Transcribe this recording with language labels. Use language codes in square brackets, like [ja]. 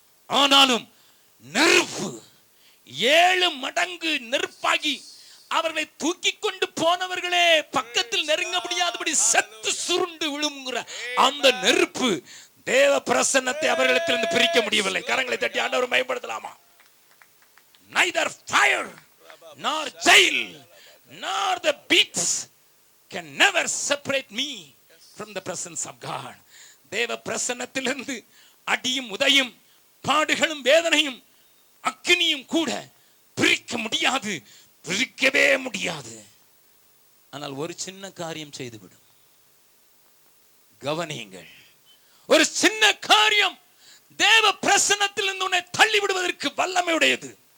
[ta] ஆனாலும் நெருப்பு 7 மடங்கு நெருப்பாகி அவர்களை தூக்கி கொண்டு போனவர்களே பக்கத்தில் நெருங்க முடியாதபடி செத்து சுருண்டு விழுங்குற அந்த நெருப்பு தேவ பிரசன்னத்தை அவர்களிடத்திலிருந்து பிரிக்க முடியவில்லை. கரங்களை தட்டி ஆண்டவரை மகிமைப்படுத்தலாமா? [en] Neither fire nor jail nor the beats can never separate me from the presence of God. [ta] தேவ பிரசன்னத்திலிருந்து அடியும் உதையும் பாடுகளும் வேதனையும் அக்கினியும் கூட பிரிக்க முடியாது, பிரிக்கவே முடியாது. ஆனால் ஒரு சின்ன காரியம் செய்துவிடும். கவனியுங்கள், ஒரு சின்ன காரியம் தேவ பிரசன்னத்திலிருந்து உன்னை தள்ளி விடுவதற்கு வல்லமை உடையது.